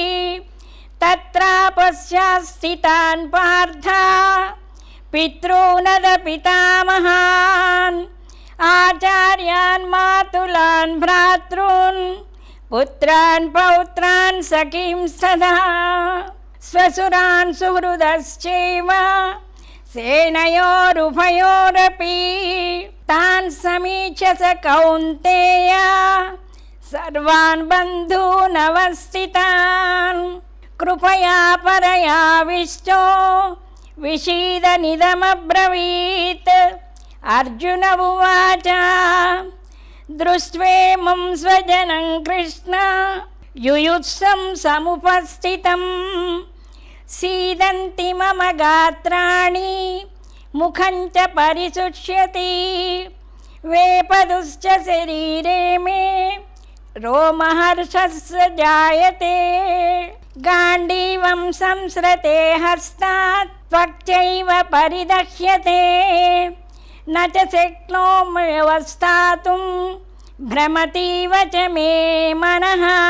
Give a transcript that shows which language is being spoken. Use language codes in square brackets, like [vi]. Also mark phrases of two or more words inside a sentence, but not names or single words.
[sa] तत्रापश्यास्थितान् पार्थ पितॄनद पितामहान् आचार्यान् मातुलान् भ्रातॄन् पुत्रान् पौत्रान् सखीं सदा स्वसुरान् सुहृदश्चैव सेनयोरुभयोरपि तान् समीक्ष्य स कौन्तेय सर्वान् बन्धूनवस्थितान् कृपया परयाविष्टो విషీదనిదమబ్రవీత్. అర్జున ఉవాచ దృష్ట్వేమం స్వజనం కృష్ణ యుయుత్సం సముపస్థితం సీదంతి మమ గాత్రాణి ముఖం చ పరిశుష్యతి వేపదుశ్చ శరీరే మే రోమహర్షస్య జాయతే గాండీవం సంస్రతే హస్తాత్ త్వక్చైవ పరిదహ్యతే న చ శక్నోమి వ్యవస్థాతుం భ్రమతీవ చ మే మనః